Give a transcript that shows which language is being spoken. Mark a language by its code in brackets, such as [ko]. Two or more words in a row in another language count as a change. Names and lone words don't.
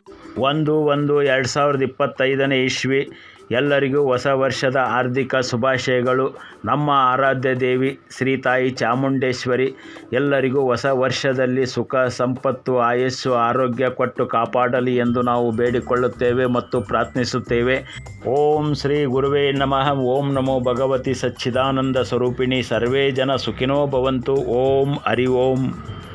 [kn] 1/1/2025 ಇಸ್ವಿ ಎಲ್ಲರಿಗೂ ಹೊಸ ವರ್ಷದ ಹಾರ್ದಿಕ ಶುಭಾಶಯಗಳು. ನಮ್ಮ ಆರಾಧ್ಯ ದೇವಿ ಶ್ರೀ ತಾಯಿ ಚಾಮುಂಡೇಶ್ವರಿ ಎಲ್ಲರಿಗೂ ಹೊಸ ವರ್ಷದಲ್ಲಿ ಸುಖ, ಸಂಪತ್ತು, ಆಯಸ್ಸು, ಆರೋಗ್ಯ ಕೊಟ್ಟು ಕಾಪಾಡಲಿ ಎಂದು ನಾವು ಬೇಡಿಕೊಳ್ಳುತ್ತೇವೆ ಮತ್ತು ಪ್ರಾರ್ಥಿಸುತ್ತೇವೆ. [sa] ಓಂ ಶ್ರೀ ಗುರುವೇ ನಮಃ. ಓಂ ನಮೋ ಭಗವತಿ ಸಚ್ಚಿದಾನಂದ ಸ್ವರೂಪಿಣಿ. ಸರ್ವೇ ಜನ ಸುಖಿನೋ ಭವಂತು. ಓಂ ಹರಿ ಓಂ.